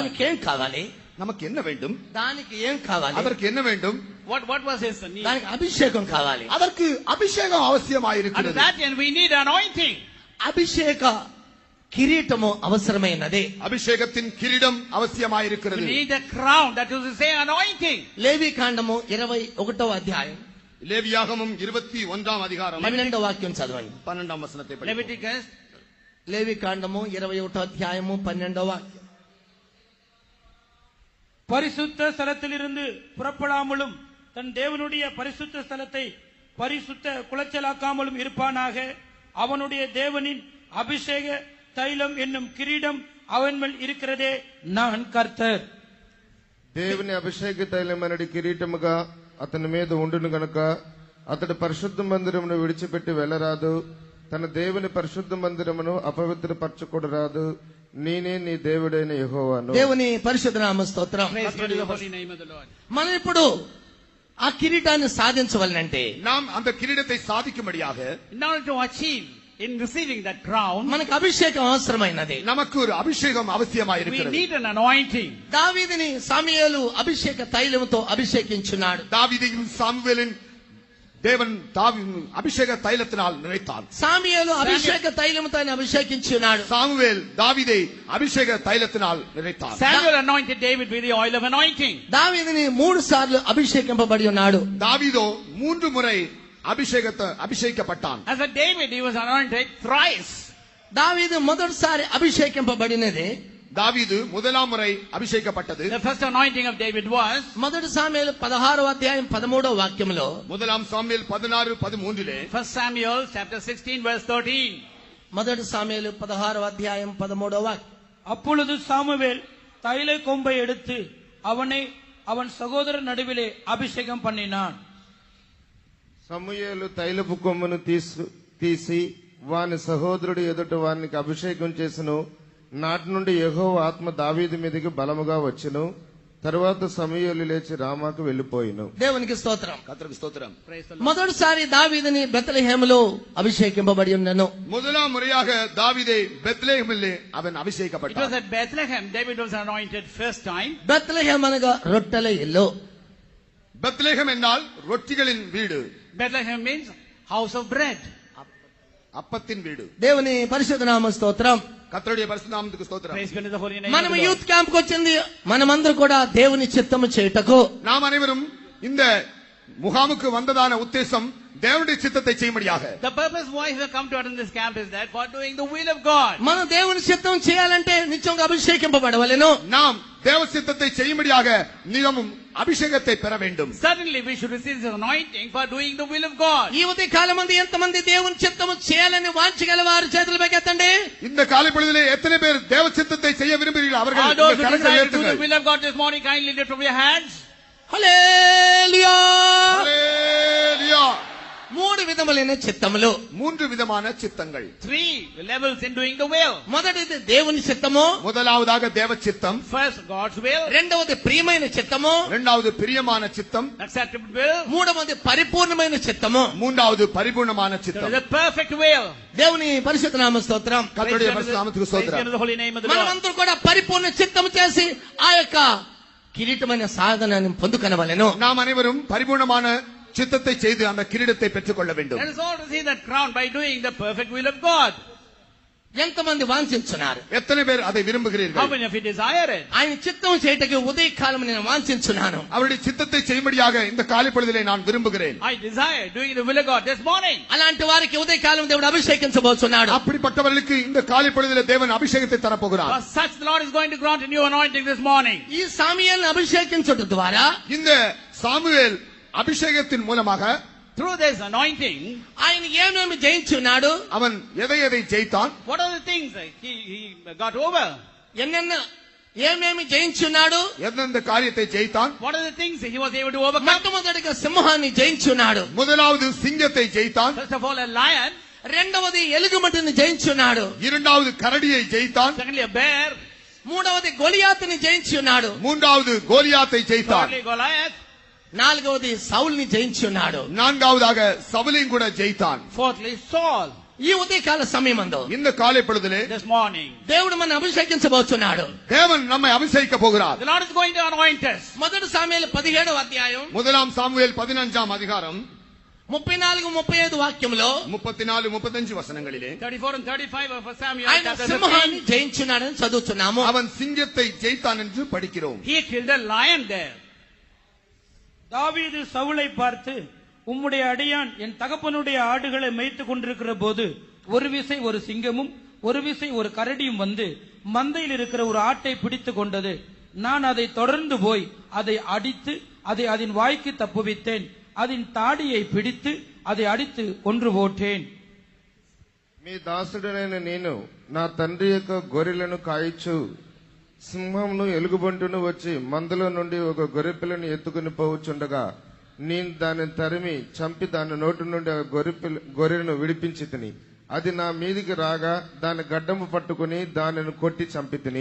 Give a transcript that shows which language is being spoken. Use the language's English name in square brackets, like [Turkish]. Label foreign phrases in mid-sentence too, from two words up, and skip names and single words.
[Telugu] దానికి ఏం కావాలి? [Tamil] நமக்கு என்ன வேண்டும்? [Telugu] దానికి ఏం కావాలి? [Tamil] அதற்கு என்ன வேண்டும்? [English] What was his need? [Telugu] దానికి అభిషేకం కావాలి. [Tamil] அதற்கு அபிஷேகம் [English] And to [Tamil] அவசியமாயிருக்கிறது. [English] that end we need anointing. [Telugu] అభిషేక కిరీటము అవసరమైనదే. [Tamil] அபிஷேகத்தின் கிரீடம் [English] We [Tamil] அவசியமாயிருக்கிறது. [English] need a crown, that is to say anointing. [Telugu] లేవి కాండము 21వ అధ్యాయం [Tamil] லேவியாகமம் 21ஆம் அதிகாரம் [Telugu] 12వ వాక్యం చదవండి. [Tamil] 12ஆம் வசனத்தை படிப்போம். [English] Leviticus [Telugu] లేవి కాండము 21వ అధ్యాయము 12వ వాక్యం. [Tamil] பரிசுத்த ஸ்தலத்திலிருந்து புறப்படாமலும் தன் தேவனுடைய பரிசுத்த ஸ்தலத்தை பரிசுத்த குலைச்சலாக்காமலும் இருப்பானாக. அவனுடைய தேவனின் அபிஷேக தைலம் என்னும் கிரீடம் அவன் மேல் இருக்கிறதே, நான் கர்த்தர். [Telugu] దేవుని అభిషేక తైలమనడి కిరీటముగా అతని మీద ఉండును గనుక అతడు పరిశుద్ధ మందిరమును విడిచిపెట్టి వెళ్ళరాదు. తన దేవుని పరిశుద్ధ మందిరమును అపవిత్రపరచకూడరాదు. నేనే నీ దేవుడైన యెహోవాను. దేవుని పరిశుద్ధ నామ స్తోత్రం. [English] Praise be to the holy name of the Lord. [Telugu] మనం ఇప్పుడు ఆ కిరీటాన్ని సాధించవాలంటే [Tamil] நாம் அந்த கிரீடத்தை சாதிக்கும்படியாக [English] In order to achieve, in receiving that crown, [Telugu] మనకు అభిషేకం అవసరమైనది. [Tamil] நமக்கு ஒரு அபிஷேகம் [English] we [Tamil] அவசியமாயிருக்கிறது. [English] need an anointing. [Telugu] దావీదుని సమూయేలు అభిషేక తైలముతో అభిషేకించున్నాడు. [Tamil] தாவீதையும் சாமுவேலின் தேவன் அபிஷேக தைலத்தினால் நிறைத்தான். [Telugu] సమూయేలు అభిషేక తైలముతో ఆయన అభిషేకించున్నాడు. [Tamil] சாமுவேல் தாவீதை அபிஷேக தைலத்தினால் நிறைத்தான். [English] Samuel anointed David with the oil of anointing. [Telugu] దావీదుని 3 సార్లు అభిషేకింపబడి ఉన్నాడు. [Tamil] தாவீதோ 3 முறை அபிஷேகிக்கப்பட்டான். [English] As a David, he was anointed thrice. [Telugu] దావీదు మొదటిసారి అభిషేకింపబడినది [Tamil] தாவீது முதலாம் முறை அபிஷேகப்பட்டது. [English] The first anointing of David was [Telugu] మొదటి సాముయేలు 16వ అధ్యాయం 13వ వాక్యంలో [Tamil] முதலாம் சாமுவேல் 16:13 [English] 1 Samuel chapter 16 verse 13. [Telugu] మొదటి సాముయేలు 16వ అధ్యాయం 13వ వాక్యం. [Tamil] அப்பொழுது சாமுவேல் தைல கொம்பை எடுத்து அவனை அவன் சகோதரர் நடுவிலே అభిషేకం பண்ணினான். [Telugu] సమూయేలు తైలపు కొమ్మును తీసి వాని సహోదరుడు ఎదుట వానికి అభిషేకం చేసెను. నాటి నుండి యెహోవా ఆత్మ దావీదు మీదకి బలముగా వచ్చెను. తరువాత సమూయేలు లేచి రామాకు వెళ్లిపోయెను. దేవునికి స్తోత్రం. [Tamil] கர்த்தருக்கு ஸ்தோத்திரம். [English] Praise the Lord. [Telugu] మొదటిసారి దావీదుని బెత్లెహేములో అభిషేకింపబడి ఉన్నను. [Tamil] முதலாம் முறையாக தாவீதை பெத்லெஹேமிலே அவன் [English] It was [Tamil] அபிஷேகப்பட்டான். [English] at Bethlehem David was anointed first time. [Telugu] బెత్లెహేమ్ అనగా రొట్టెల ఇల్లు. [Tamil] பெத்லெஹேம் என்றால் ரொட்டிகளின் வீடு, [English] Bethlehem means house of bread. [Tamil] அப்பத்தின் வீடு. [Telugu] దేవుని పరిశుద్ధ నామ స్తోత్రం. [Tamil] கர்த்தருடைய பரிசுத்த நாமத்துக்கு ஸ்தோத்திரம். [English] Praise be to the holy name [Telugu] మనం [English] of the Lord. youth camp [Telugu] కు వచ్చింది మనమందరూ కూడా దేవుని చిత్తము చేయుటకు. [Tamil] நாம் அனைவரும் இந்த முகாமுக்கு வந்ததான உத்தேசம் தேவனுடைய சித்தத்தை செய்யும்படியாக. [English] The purpose why we have come to attend this camp is that for doing the will of God. [Telugu] మనం దేవుని చిత్తం చేయాలంటే నిత్యంగా అభిషేకింపబడవలెను. [Tamil] நாம் தேவ சித்தத்தை செய்யும்படியாக நிலமும் அபிஷேகத்தை பெற வேண்டும். [English] Certainly we should receive this anointing for doing the will of God. [Telugu] ఈ ఉదయ కాలం మంది ఎంతమంది దేవుని చిత్తము చేయాలని వాంఛగల వారు చేతులు పైకెత్తండి. [Tamil] இந்த காலை பொழுதிலே எத்தனை பேர் தேவ சித்தத்தை செய்ய விரும்புகிறீர்கள்? அவர்கள் [English] All those [Tamil] உங்கள் [English] who [Tamil] கரங்களை [English] desire to do the [Tamil] உயர்த்துங்கள். [English] will of God this morning, kindly lift up your hands. [Telugu] హల్లెలూయా. [Tamil] ஹல்லேலூயா. [Telugu] మూడు విధములైన చిత్తములు. [Tamil] மூன்று விதமான சித்தங்கள். [English] 3 levels in doing the will. [Telugu] మొదటిది దేవుని చిత్తము, [Tamil] முதலாவதாக தேவ சித்தம், [English] First God's will, [Telugu] రెండవది ప్రియమైన చిత్తము, [Tamil] இரண்டாவது பிரியமான சித்தம், [English] acceptable will, [Telugu] మూడవది పరిపూర్ణమైన చిత్తము. [Tamil] மூன்றாவது பரிபூர்ணமான [English] so [Tamil] சித்தம். [English] the perfect will. [Telugu] దేవుని పరిశుద్ధ నామ స్తోత్రం. [Tamil] கர்த்தருடைய பரிசுத்த நாமத்துக்கு [English] Praise be [Tamil] ஸ்தோத்திரம். [English] to the holy name of the Lord. [Telugu] మనమందరూ కూడా పరిపూర్ణ చిత్తము చేసి ఆ యొక్క కిరీటమైన సాధనాన్ని పొందుకొనవలెను. [Tamil] நாம் அனைவரும் பரிபூர்ணமான சித்தத்தை செய்து அந்த கிரீடத்தை பெற்றுக் கொள்ள வேண்டும். [English] Let us all receive that crown by doing the perfect will of God. [Telugu] ఎంతమంది వాంఛించున్నారు? [Tamil] எத்தனை பேர் அதை [English] How [Tamil] விரும்புகிறீர்கள்? [English] many of you desire it? [Telugu] ఆయన చిత్తం చేయటకి ఉదయ కాలం నేను వాంఛించున్నాను. [Tamil] அவருடைய சித்தத்தை செய்யும்படியாக இந்த காலை பொழுதிலே நான் விரும்புகிறேன். [English] I desire doing the will of God this morning. [Telugu] అలాంటి వారికి ఉదయ కాలం దేవుడు అభిషేకించబోతున్నాడు. [Tamil] அப்படிப்பட்டவர்களுக்கு இந்த காலை பொழுதிலே தேவன் அபிஷேகத்தை தரப்போகிறார். [English] For such the Lord is going to grant a new anointing this morning. [Telugu] ఈ సాముయేలును అభిషేకించడం ద్వారా [Tamil] இந்த சாமுவேல் அபிஷேகத்தின் மூலமாக [English] Through this anointing, [Telugu] ఆయన ఏమేమి జయించున్నాడు, [Tamil] அவன் எதை எதை ஜெயித்தான், [English] what are the things that he got over? [Telugu] ఎన్నెన్న ఏమేమి జయించున్నాడు. [Tamil] எந்தெந்த காரியத்தை ஜெயித்தான்? [English] What are the things that he was able to overcome? [Telugu] మొట్టమొదటిగా సింహాన్ని జయించున్నాడు. [Tamil] முதலாவது சிங்கத்தை ஜெயித்தான், [English] First of all, a lion. [Telugu] రెండవది ఎలుగుబంటిని జయించున్నాడు. [Tamil] இரண்டாவது கரடியை ஜெயித்தான், [English] Secondly, a bear. [Telugu] మూడవది గొలియాతుని జయించున్నాడు. [Tamil] மூன்றாவது கோலியாத்தை ஜெயித்தான், [English] Thirdly, Goliath. [Telugu] నాలుగవది సౌల్ని జయించున్నాడు. [Tamil] நான்காவதாக சவுலையும் கூட ஜெயித்தான். [English] Fourthly, Saul. [Telugu] ఈ ఉదయకాల సమయమందు [Tamil] இந்த காலை பொழுதிலே [English] This morning, [Telugu] దేవుడు మన అభిషేకించబోతున్నాడు. [Tamil] தேவன் நம்மை அபிஷேகிக்க போகிறார். [English] the Lord is going to anoint us. [Telugu] మొదటి సాముయేలు 17వ అధ్యాయం [Tamil] முதலாம் சாமுவேல் 15ஆம் அதிகாரம் [Telugu] 34-35 వాక్యంలో [Tamil] 34-35 வசனங்களிலே [English] 34 and 35 of 1 Samuel [Telugu] ఆయన [English] chapter [Telugu] సింహాన్ని [English] 15. [Telugu] జయించున్నాడని చదువుతున్నాము. [Tamil] அவன் சிங்கத்தை ஜெயித்தான் என்று படிக்கிறோம். [English] He killed a lion there. [Tamil] தாவீது சவுலை பார்த்து, உம்முடைய அடியான் என் தகப்பனுடைய ஆடுகளை மேய்த்துக் கொண்டிருக்கிற போது ஒரு விசை ஒரு சிங்கமும் ஒரு விசை ஒரு கரடியும் வந்து மந்தையில் இருக்கிற ஒரு ஆட்டை பிடித்துக் கொண்டது. நான் அதை தொடர்ந்து போய் அதை அடித்து அதை அதன் வாய்க்கு தப்புவித்தேன். அதன் தாடியை பிடித்து அதை அடித்து கொன்று போட்டேன். [Telugu] మీ దాసుడనైన నేను నా తండ్రి యొక్క గొర్రెలను కాయిచు సింహమును ఎలుగుబంటును వచ్చి మందలో నుండి ఒక గొర్రెపిల్లను ఎత్తుకుని పోవచ్చుండగా నేను దానిని తరిమి చంపి దాని నోటి నుండి ఆ గొర్రెను విడిపించి తిని అది నా మీదికి రాగా దాని గడ్డము పట్టుకుని దానిని కొట్టి చంపి తిని.